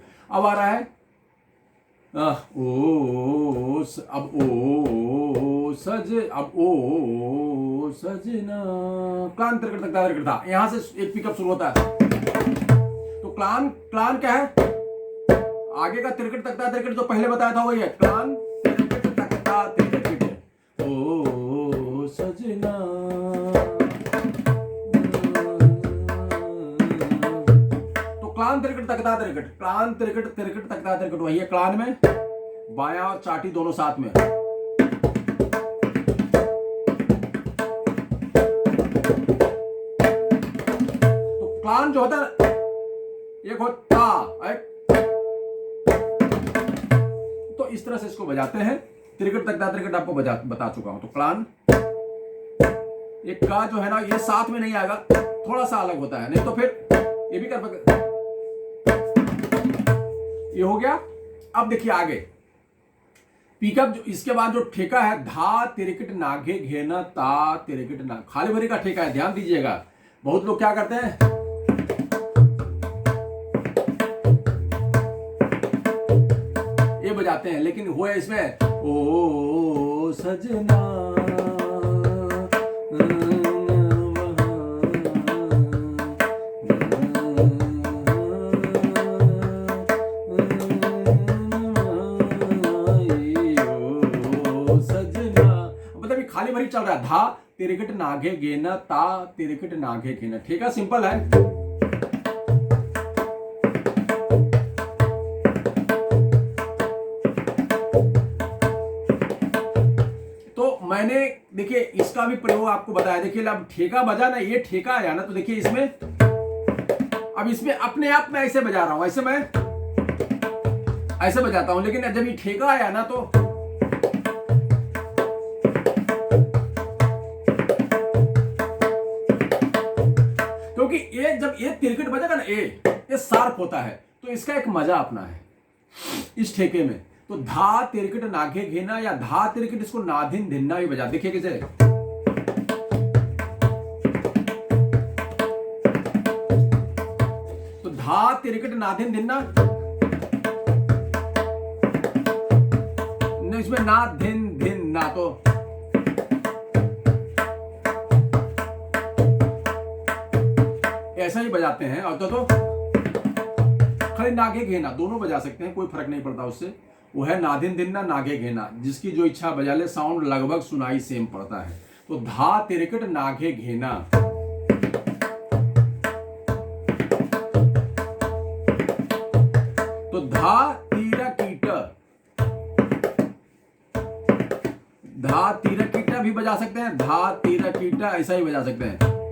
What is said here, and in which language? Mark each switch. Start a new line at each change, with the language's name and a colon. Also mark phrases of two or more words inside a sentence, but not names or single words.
Hindi: अब आ रहा है ओ सजना, क्लान तिरकट तकता तिरकट था, यहां से एक पिकअप शुरू होता है। तो क्लान क्या है, आगे का तिरकट तकता तिरकट जो पहले बताया था वही है, क्लान तिरकट तकता तिरकट, ओ सजना। तो क्लान तिरकट तकता तिरकट, क्लान तिरकट तिरकट तकता तिरकट वही है, क्लान में बायां और चाटी दोनों साथ में। तो क्लान जो होता है, एक होता है, तो इस तरह से इसको बजाते हैं। तिरकट तकता तिरकट आपको बता चुका हूं। तो क्लान एक का जो है ना, ये साथ में नहीं आएगा, थोड़ा सा अलग होता है, नहीं तो फिर ये भी कर सकते। ये हो गया। अब देखिए आगे पिकअप, जो इसके बाद जो ठेका है, धा तिरकट नाघे घेना, ता तिरकट ना, खाली भरी का ठेका है, ध्यान दीजिएगा। बहुत लोग क्या करते हैं, ये बजाते हैं, लेकिन हुआ इसमें ओ सजना, मतलब खाली भरी चल रहा है, धा तिरकट नाघे गेना, ता तिरकट नाघे घेना, ठीक है, सिंपल है। तो मैंने देखिए इसका भी प्रयोग आपको बताया। देखिए अब ठेका बजा ना, ये ठेका आया ना, तो देखिए इसमें, अब इसमें अपने आप में ऐसे बजा रहा हूं, ऐसे मैं ऐसे बजाता हूं, लेकिन जब ये ठेका आया ना, तो क्योंकि ये जब ये तिरकट बजेगा ना, ये शार्प होता है, तो इसका एक मजा अपना है इस ठेके में। तो धा तिरकट नाघे घेना, या धा तिरकट, इसको नाधिन धिन्ना भी बजा। देखिए कैसे, तो धा तिरकट नाधिन धिन्ना, इसमें ना धिन धिन ना, तो ऐसा ही बजाते हैं। और तो खाली नागे घेना दोनों बजा सकते हैं, कोई फर्क नहीं पड़ता उससे। वो है नाधिन धिन्ना, नागे घेना, जिसकी जो इच्छा बजा ले, साउंड लगभग सुनाई सेम पड़ता है। तो धा तिरकट नागे घेना, तो धा तीरा कीट, धा तीरा कीटा भी बजा सकते हैं, धा तीरा कीटा ऐसा ही बजा सकते हैं।